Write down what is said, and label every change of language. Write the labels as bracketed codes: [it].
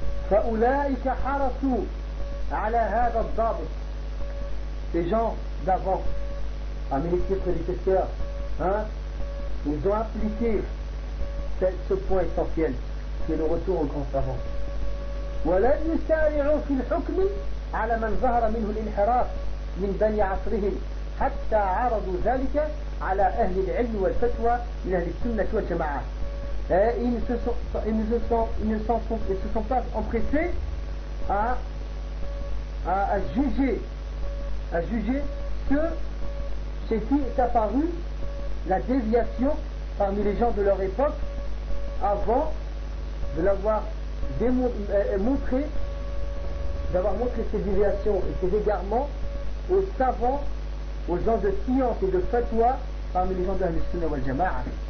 [ar] فَأُولَٰئِكَ حَرَسُوا عَلَىٰ هَذَا الضَّابِ. [fr] Ces gens d'avant, américains prédécesseurs, hein, ils ont appliqué ce point essentiel, qui est le retour au grand savant. [ar] وَلَنْ يُسَارِعُوا فِي الْحُكْمِ على من ظهر منه الانحراف من بني عصرهم حتى عرضوا ذلك على أهل العلم والفتوى من أهل السنة والجماعة. [fr] ils ne se sont pas empressés à juger que chez qui est apparue la déviation parmi les gens de leur époque avant de l'avoir montré ses déviations et ses égarements aux savants, aux gens de science et de fatwa parmi les gens de la Sunna wal Jama'a.